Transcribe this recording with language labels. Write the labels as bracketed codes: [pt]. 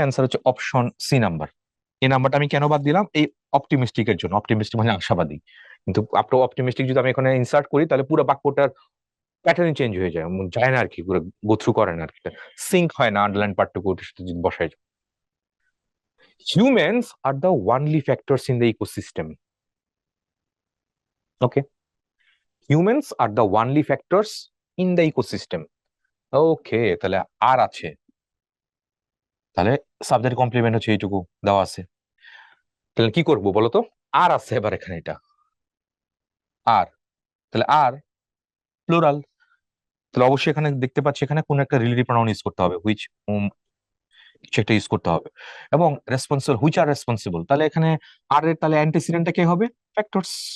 [bn] Answer হচ্ছে option C number. এই নাম্বারটা আমি কেন বাদ দিলাম? এই অপটিমিস্টিকের জন্য। অপটিমিস্টিক মানে আশাবাদী, কিন্তু আপনার অপটিমিস্টিক যদি আমি এখানে ইনসার্ট করি তাহলে পুরো বাক্যটার প্যাটার্ন চেঞ্জ হয়ে যায়, যায় না আর কি, পুরো গো থ্রু করে না আর কি, সিঙ্ক হয় না আন্ডারলাইন পার্টটুকু যদি বসাই। [en] Humans are the only factors in the ecosystem. Okay. Humans are the only factors in the ecosystem. [bn] Okay, তাহলে আর আছে, তাহলে সাবজেক্ট কমপ্লিমেন্ট হচ্ছে এইটুকু দেওয়া আছে। তাহলে কি করবো বলো তো? আর আছে এবার এখানে, এটা আর, তাহলে আর প্লুরাল, তাহলে অবশ্যই এখানে দেখতে পাচ্ছি এখানে কোন একটা রিলেটিভ প্রনাউন ইউজ করতে হবে, হুইচ সেটা ইউজ করতে হবে, এবং রেসপন্সিবল, হুইচ আর রেসপন্সিবল, তাহলে এখানে আর এর তাহলে অ্যান্টিসিডেন্টটা কি হবে? ফ্যাক্টরস।